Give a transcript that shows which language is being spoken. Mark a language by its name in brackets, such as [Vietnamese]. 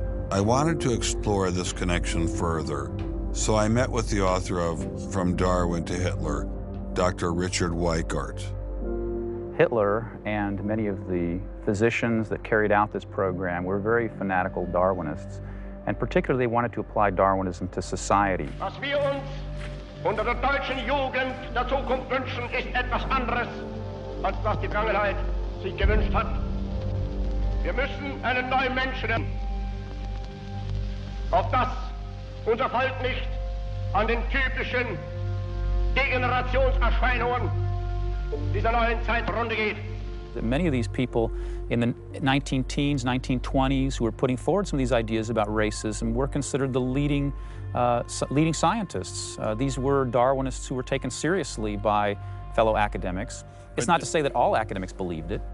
[English] I wanted to explore this connection further, so I met with the author of From Darwin to Hitler, Dr. Richard Weikart. Hitler and many of the physicians that carried out this program were very fanatical Darwinists. And particularly, they wanted to apply Darwinism to society. [German] Was wir uns unter der deutschen Jugend der Zukunft wünschen, ist etwas anderes, als was die Vergangenheit sich gewünscht hat. Wir müssen einen neuen Menschen nehmen, auf das unser Volk nicht an den typischen Degenerationserscheinungen dieser neuen Zeit zugrunde geht. [English] Many of these people in the 19-teens, 1920s, who were putting forward some of these ideas about racism were considered the leading scientists. These were Darwinists who were taken seriously by fellow academics. It's not to say that all academics believed it.